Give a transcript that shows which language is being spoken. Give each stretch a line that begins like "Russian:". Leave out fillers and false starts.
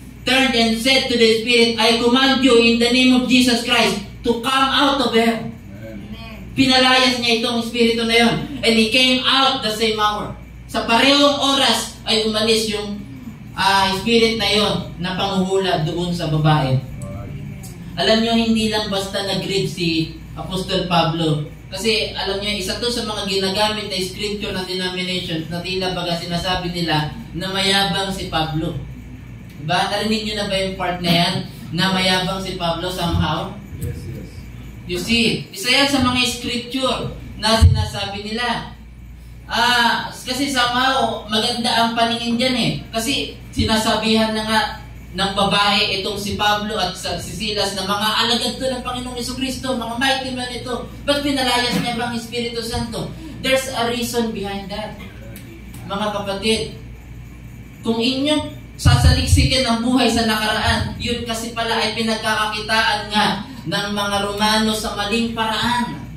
English: Turned and said to the Spirit, I command you in the name of Jesus Christ to come out of her.
Filipino: Pinalayas niya itong Espiritu na yun.
English: And he came out the same hour.
Filipino: Sa parehong oras ay umalis yung spirit na yon na panghuhula doon sa babae. Alam nyo, hindi lang basta nag-grieve si Apostol Pablo. Kasi alam nyo, isa to sa mga ginagamit na scripture ng denominations na tila baga sinasabi nila na mayabang si Pablo. Diba? Narinig nyo na ba yung part na yan? Na mayabang si Pablo somehow?
English: Yes. You see,
Filipino: isa yan sa mga scripture na sinasabi nila. Kasi somehow, maganda ang paningin dyan eh. Kasi sinasabihan na nga ng babae itong si Pablo at si Silas na mga alagad to ng Panginoong Jesucristo, mga mighty man ito. Ba't pinalayas niya bang Espiritu Santo?
English: There's a reason behind that.
Filipino: Mga kapatid, kung inyong sasaliksikin ang buhay sa nakaraan, yun kasi pala ay pinagkakakitaan nga ng mga Romano sa maling paraan.